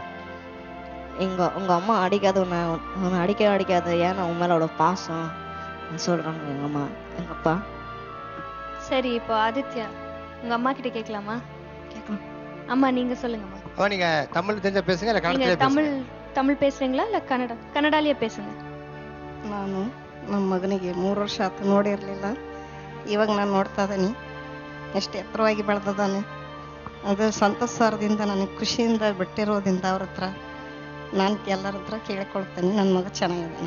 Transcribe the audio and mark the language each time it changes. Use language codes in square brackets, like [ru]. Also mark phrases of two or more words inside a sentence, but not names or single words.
[ta] உங்கள் அம்மா அடிக்காத உன்னை அடிக்காத, ஏன்னா உன் மேலே அவ்வளோ பாசம் சொல்கிறாங்க எங்கள் அம்மா எங்கள் அப்பா. சரி, இப்போ ஆதித்யா உங்க அம்மா கிட்ட கேட்கலாமா? கேட்கலாம். அம்மா நீங்க சொல்லுங்கம்மா. அம்மா நீங்க தமிழ் தெரிஞ்சா பேசுங்க, இல்ல நீங்க கன்னடத்திலே தமிழ் பேசுங்க. தமிழ் பேசுறீங்களா [kn] ಇಲ್ಲ ಕನ್ನಡಾಲಿಯೇ [ta] பேசுங்க. [kn] ನಾನು ನಮ್ಮ ಮಗನಿಗೆ 3 ವರ್ಷ ಆಯ್ತು ನೋಡಿರಲಿಲ್ಲ. ಇವಾಗ ನಾನು ನೋಡ್ತಾ ಇದ್ದೀನಿ ಎಷ್ಟು ಎತ್ತರವಾಗಿ ಬೆಳೆದಿದ್ದಾನೆ. ಅದು ಸಂತೋಷ್ ಸರ್ದಿಂದ ನನಗೆ ಖುಷಿಯಿಂದ ಬಿಟ್ಟಿರೋದ್ರಿಂದ ಅವ್ರ ಹತ್ರ ನಾನು ಎಲ್ಲರ ಹತ್ರ ಕೇಳ್ಕೊಳ್ತೇನೆ, ನನ್ನ ಮಗ ಚೆನ್ನಾಗಿದ್ದಾನೆ.